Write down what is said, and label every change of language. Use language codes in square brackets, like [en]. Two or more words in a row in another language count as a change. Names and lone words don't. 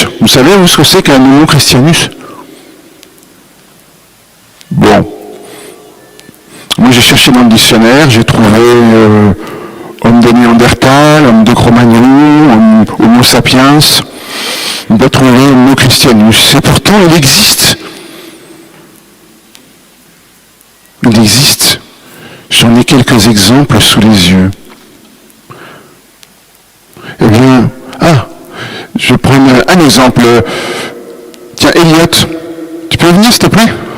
[fr] Vous savez ce que c'est qu'un [la] homo christianus? [fr] Bon. Moi j'ai cherché dans le dictionnaire, j'ai trouvé homme de Néandertal, homme de Cro-Magnon, [la] homo sapiens. [fr] On doit trouver [la] homo christianus. [fr] Et pourtant il existe. Il existe. J'en ai quelques exemples sous les yeux. Eh bien, je prends un exemple. Tiens, Elliot, tu peux venir s'il te plaît?